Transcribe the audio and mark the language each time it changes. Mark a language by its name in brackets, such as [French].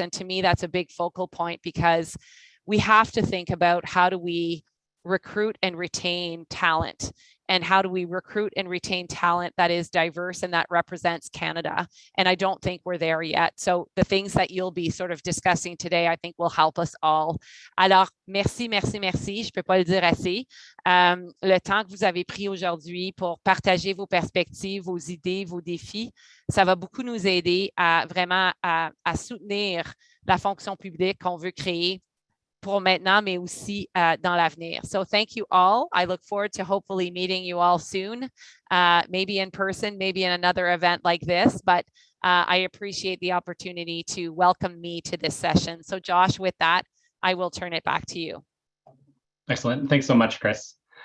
[English] And to me, that's a big focal point because we have to think about how do we recruit and retain talent. And how do we recruit and retain talent that is diverse and that represents Canada? And I don't think we're there yet. So the things that you'll be sort of discussing today, I think will help us all. [French] Alors, merci. Je peux pas le dire assez. Le temps que vous avez pris aujourd'hui pour partager vos perspectives, vos idées, vos défis, ça va beaucoup nous aider à vraiment à soutenir la fonction publique qu'on veut créer pour maintenant, mais aussi dans l'avenir. [English] So thank you all. I look forward to hopefully meeting you all soon, maybe in person, maybe in another event like this, but I appreciate the opportunity to welcome me to this session. So Josh, with that, I will turn it back to you. Excellent. Thanks so much, Chris.